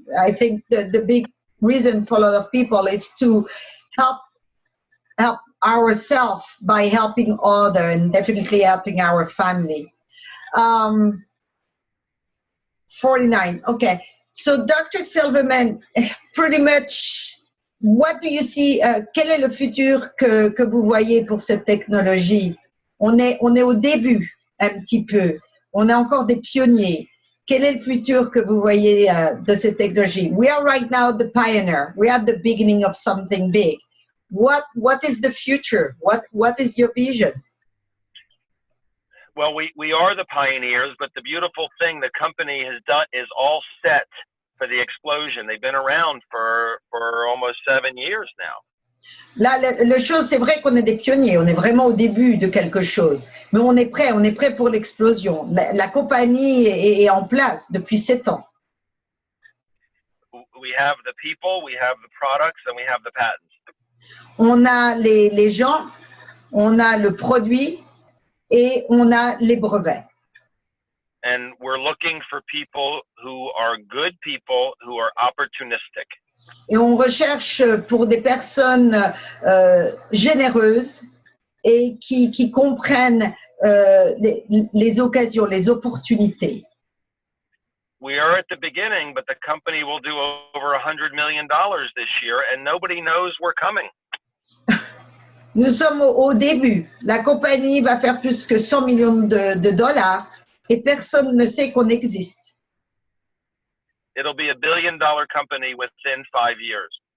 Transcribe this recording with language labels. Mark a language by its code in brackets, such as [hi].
[en] I think the big reason for a lot of people is to help ourselves by helping others and definitely helping our family. 49, okay. So Dr. Silverman, pretty much what do you see? [fr] Quel est le futur que vous voyez pour cette technologie? On est au début un petit peu. On est encore des pionniers. Quel est le futur que vous voyez de cette technologie? [en] We are right now the pioneer. We are at the beginning of something big. What is the future? What is your vision? Well, we are the pioneers, but the beautiful thing the company has done is all set for the explosion. They've been around for almost 7 years now. [fr] Là, la chose, c'est vrai qu'on est des pionniers, on est vraiment au début de quelque chose, mais on est prêt pour l'explosion. La compagnie est en place depuis 7 ans. [en] We have the people, we have the products, and we have the patents. [fr] On a les gens, on a le produit et on a les brevets. [en] And we're looking for people who are good people who are opportunistic. [fr] Et on recherche pour des personnes généreuses et qui comprennent les occasions, les opportunités. [en] We are at the beginning, but the company will do over $100 million this year, and nobody knows we're coming. [fr] Nous sommes au début. La compagnie va faire plus que 100 millions de dollars et personne ne sait qu'on existe. [en] It'll be a $1 billion company within 5 years.